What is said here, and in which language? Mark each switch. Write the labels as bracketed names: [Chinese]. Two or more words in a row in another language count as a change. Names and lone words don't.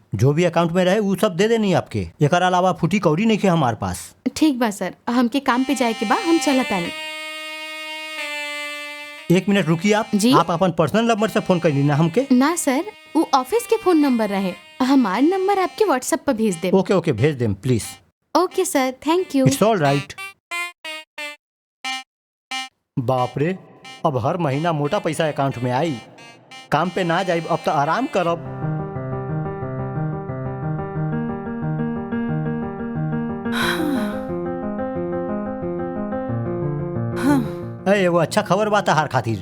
[Bhojpuri] जो भी अकाउंट में रहे वो सब दे देनी आपके। एक अलावा फूटी कौड़ी नहीं है हमारे पास। ठीक बा सर, हमके काम पे जाए के बा, हम चला तानी। 1 मिनट रुकिए आप। जी? आप अपन [English] personal number [Bhojpuri] से फोन कर ली ना हमके? ना सर, वो ऑफिस के [English] phone number [Bhojpuri] रहे। हमार नंबर आपके व्हाट्सएप पर भेज दे। [English] okay okay, [Bhojpuri] भेज देम प्लीज। [English] Okay sir, thank you. It's all right. [Bhojpuri] बाप रे, अब हर महीना मोटा पैसा अकाउंट में आई। काम पे ना जाए अब तो आराम करब। एगो अच्छा खबर बा तहार खातिर।